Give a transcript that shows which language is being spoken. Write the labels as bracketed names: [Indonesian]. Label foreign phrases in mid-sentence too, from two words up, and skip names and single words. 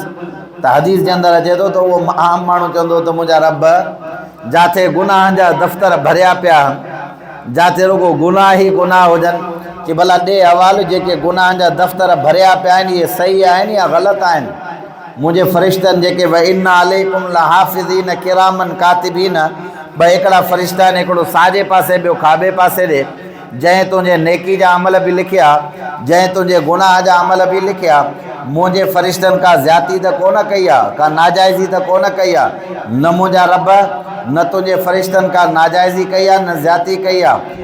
[Sindhi] त हदीस जे अंदरि अचे थो त उहो आम माण्हू चवंदो त मुंहिंजा रब, जिथे गुनाहनि जा दफ़्तर भरिया पिया, जिथे रुगो गुनाह ई गुनाह हुजनि, कि भला ॾे हवालु जेके गुनाहनि जा दफ़्तर भरिया पिया आहिनि इहे सही आहिनि या ग़लति आहिनि। मुंहिंजे फ़रिश्तनि जेके [Arabic] وإن عليكم لحافظين كراما كاتبين, [Sindhi] ॿ हिकिड़ा फ़रिश्ता आहिनि, हिकिड़ो साॼे पासे ॿियो खाॿे पासे ॾे। जंहिं तुंहिंजे नेकी जा अमल बि लिखिया, जंहिं तुंहिंजे गुनाह जा अमल बि लिखिया। मुंहिंजे फ़रिश्तनि का ज़्याती त कोन कई आहे, का नाजाइज़ी त कोन कई आहे। न मुंहिंजा रब न तुंहिंजे फ़रिश्तनि का नाजाइज़ी कई आहे, न ज़्याती कई आहे।